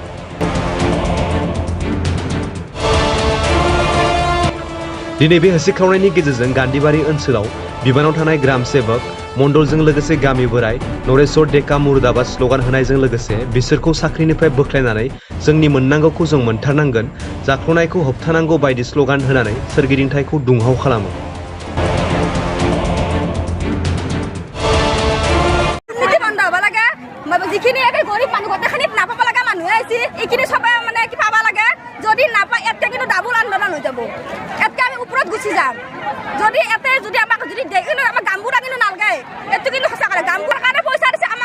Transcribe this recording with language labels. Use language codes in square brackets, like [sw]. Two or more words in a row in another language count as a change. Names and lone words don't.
[brx] दिनै बे होसिख्रावनायनि गेजेरजों गान्धीबारि ओनसोलाव बिबानाव थानाय ग्राम सेवक मण्डलजों लोगोसे गामि बोराय नरेश्वर डेका मुर्दाबाद स्लगान होनायजों लोगोसे बिसोरखौ साख्रिनिफ्राय बोख्लायनानै जोंनि मोननांगौखौ जों मोनथारनांगोन जाख्ल'नायखौ होबथानांगौ बायदि स्लगान होनानै सोरगिदिंथायखौ दुंहाव खालामो। [as] যিখিনি গরিব মানুহ গোটেইখিনিত নাপাব লগা মানুহে আছে এইখিনি সবাই মানে কি পাব লাগে যদি নাপায় ইয়াতে কিন্তু ডাবল আন্দোলন হৈ যাব ইয়াতে আমি ওপৰত গুচি যাম যদি ইয়াতে যদি আমাক যদি দেখিলে আমাক গামবুৰা কিন্তু নালগায় এইটো কিন্তু সঁচা কথা গামবুৰাৰ কাৰণে পইচা দিছে আমাক